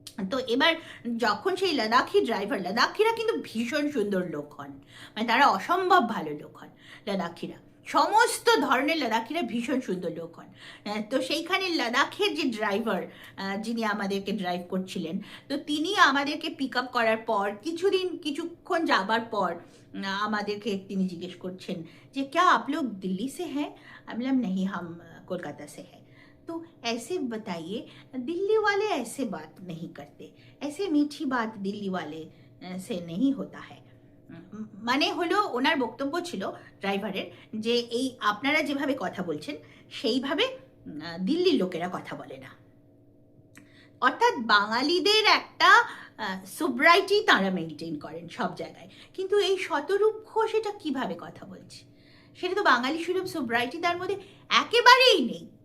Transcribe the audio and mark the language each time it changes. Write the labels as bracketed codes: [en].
[bn] তো এবার যখন সেই লাদাখিরা কিন্তু ভীষণ সুন্দর লোক হন, মানে তারা অসম্ভব ভালো লোক হন লাদাখিরা, সমস্ত ধরনের লাদাখিরা ভীষণ সুন্দর লোক হন। তো সেইখানে লাদাখের যে ড্রাইভার, যিনি আমাদেরকে ড্রাইভ করছিলেন, তো তিনি আমাদেরকে পিক আপ করার পর কিছুক্ষণ যাবার পর আমাদেরকে তিনি জিজ্ঞেস করছেন যে [hi] ক্যা আপ লোগ দিল্লি সে হ্যাঁ? [bn] আমি বললাম [hi] नहीं हम कोलकाता से हैं। तो ऐसे बताइए, दिल्ली वाले ऐसे बात नहीं करते, ऐसे मीठी बात दिल्ली वाले से नहीं होता है। [bn] মানে হলো ওনার বক্তব্য ছিল ড্রাইভারের যে এই আপনারা যেভাবে কথা বলছেন সেইভাবে দিল্লির লোকেরা কথা বলে না, অর্থাৎ বাঙালিদের একটা সোব্রাইটি তারা মেনটেন করেন সব জায়গায়। কিন্তু এই শতরূপ ঘোষ এটা কিভাবে কথা বলছে, সেটা তো বাঙালি সুলভ সোব্রাইটি তার মধ্যে একেবারেই নেই।